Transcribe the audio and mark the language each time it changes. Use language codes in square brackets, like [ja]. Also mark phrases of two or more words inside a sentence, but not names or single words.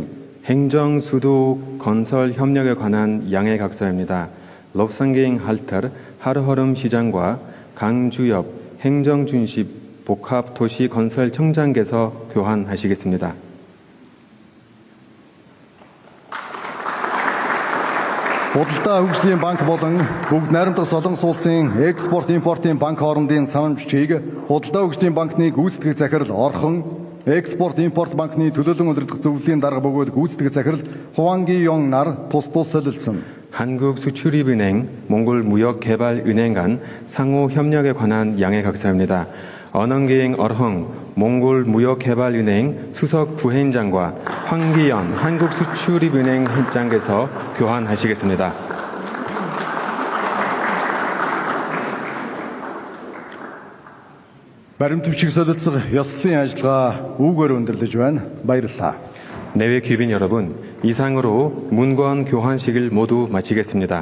[ko] 행정 수도 건설 협력에 관한 양해 각서입니다. 롭상게잉 할터 하르허름 시장과 강주엽 행정준십 복합도시 건설청장께서 교환하시겠습니다. [mn] Худалдаа хөгжлийн банк болон бүгд найрамдах Солонгос улсын экспорт импортын банк хоорондын санамж чийг худалдаа хөгжлийн банкны гүйцэтгэх захирал Орхон, экспорт импорт банкны төлөөлөн удирдах зөвлөлийн дарга бөгөөд гүйцэтгэх захирал Хуанги 용 нар тус солилцсон. [ko] 한국수출입은행, 몽골무역개발은행 간 상호 협력에 관한 양해 각서입니다. 언언기행 어흥 몽골무역개발은행 수석 부회장과 황기연 한국수출입은행 회장께서 교환하시겠습니다. [mn] Баримт бичиг солилцох ёслолын ажиллагаа үүгээр өндөрлөж байна. Баярлалаа. [ko] 내외 귀빈 여러분, 이상으로 문건 교환식을 모두 마치겠습니다.